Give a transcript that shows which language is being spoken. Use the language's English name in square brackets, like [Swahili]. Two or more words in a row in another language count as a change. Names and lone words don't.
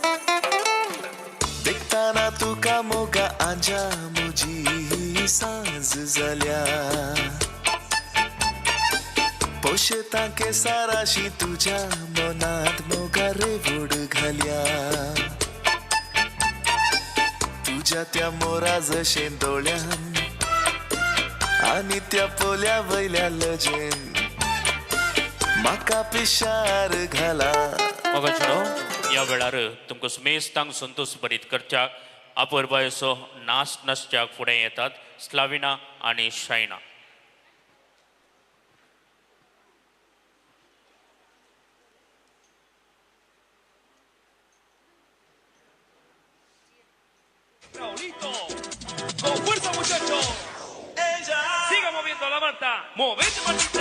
[Konkani] देखताना तुका मोगा आंजा मुजी सांज जाल्या पोशेता के साराशी तुझ्या मनात मोगा रेवोड घाल्या तुझ्या त्या मोरा जशे दोळ्यान आणि त्या पोल्या वयल्या लजेन माका पिशार घाला या वेळार तुमकां सुमेस्तांक संतोष भरीत करच्याक आपुरबायेचो नाच नसच्याक फुडें येतात स्लाविना आनी शायना. [Spanish] Con fuerza, muchachos. Siga moviendo la manta. Movete, Martita.